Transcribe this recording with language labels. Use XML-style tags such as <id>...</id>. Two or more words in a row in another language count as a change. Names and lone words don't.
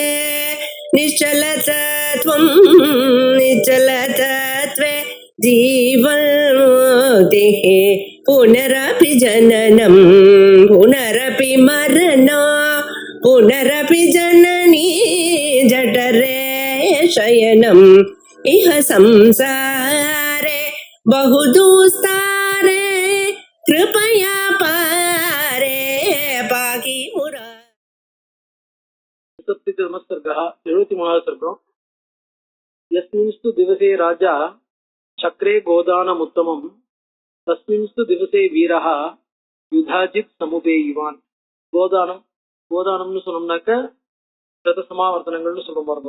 <sa>निश्चलतत्वं निश्चलतत्वे जीवन्मुक्तिः पुनरपि जननं पुनरपि मरणं पुनरपि जननी जठरे शयनम् इह संसारे बहुदुस्तारे कृपया पारे पाहि मुरा.</sa> <ta>73வது சர்க்கம்.</ta> <sa>यस्मिंस्तु दिवसे राजा चक्रे गोदानमुत्तमम् तस्मिंस्तु दिवसे वीरः युधाजित् समुपेयुवान्.</sa> <ta>கோதானம்னு சொன்னோம்னாக்க ரத சமாவர்த்தனங்கள்னு சொல்ல பாருங்க.</ta>